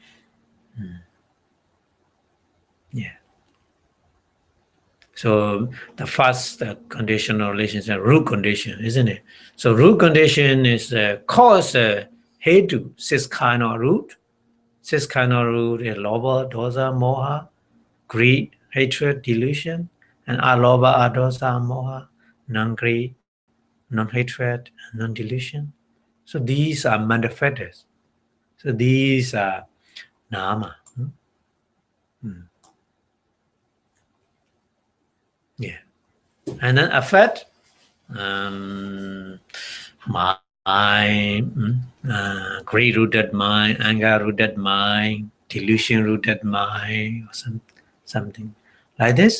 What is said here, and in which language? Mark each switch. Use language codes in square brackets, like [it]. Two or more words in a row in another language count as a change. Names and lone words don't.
[en] Yeah. So the first conditional relationship, root condition, isn't it? So root condition is cause hetu, six kind of root, Six cardinal roots is [pi] lobha, dosa, moha, [en] greed, hatred, delusion, and [pi] alobha, adosa, amoha, [en] non-greed, non-hatred, and non-delusion. So these are manifestors. So these are nama. Yeah. And then affect, mind, greed-rooted mind, anger-rooted mind, delusion-rooted mind, or something like this.